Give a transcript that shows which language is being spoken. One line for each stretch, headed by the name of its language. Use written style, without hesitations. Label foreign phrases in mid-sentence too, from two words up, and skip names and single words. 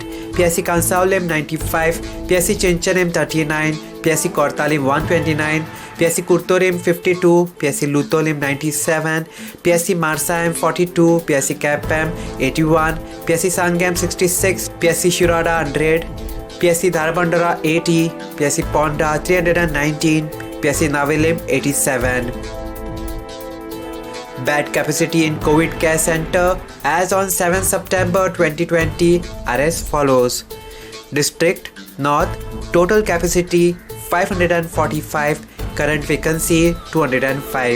English: PSC Kansaulim 95, PSC Chinchanim 39, PSC Kortalim 129, PSC Kurtorim 52, PSC Lutolim 97, PSC Marsaim 42, PSC Kapam 81, PSC Sangam 66, PSC Shirada 100, PSC Dharbandara 80, PSC Ponda 319, PSC Navilim 87. Bed capacity in COVID Care Center as on 7 September 2020 are as follows. District North total capacity 545, current vacancy 205.